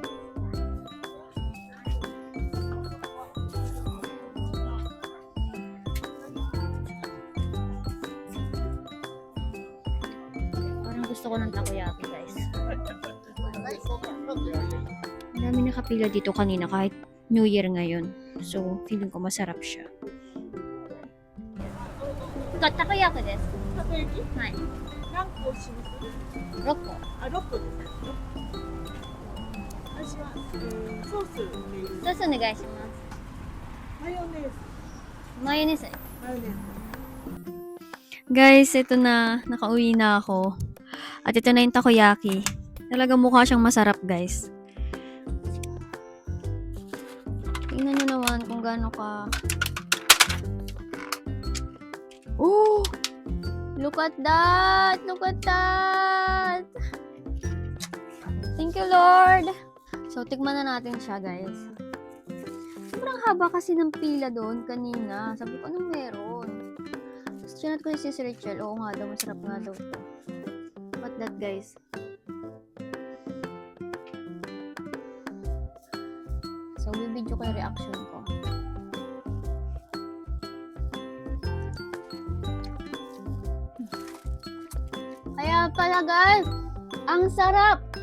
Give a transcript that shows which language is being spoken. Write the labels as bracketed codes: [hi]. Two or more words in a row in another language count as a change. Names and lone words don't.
[tl] Parang gusto ko ng takoyaki guys. Ang dami nakapila dito kanina kahit New Year ngayon. So, feeling ko masarap siya. [ja] たこ焼きです。たこ焼きはい。何個します？ 6個。あ、6個ですね。私は、ソースでいいです。ソースお願いします。マヨネーズ。マヨネーズ。マヨネーズ。 [tl] Guys, ito na. Nakauwi na ako. At ito na yung takoyaki. Talaga mukha siyang masarap, guys. Tingnan nyo naman kung gaano ka. Oh! [en] Look at that! Look at that! Thank you, Lord! [tl] So, tikman na natin siya, guys. Sobrang haba kasi ng pila doon kanina. Sabi ko, anong meron? Tapos, chinat ko si Rachel. Oo nga daw, masarap nga daw to. [en] What that, guys? [tl] So, bibidyo ko yung reaction ko. Kaya pala, guys, ang sarap!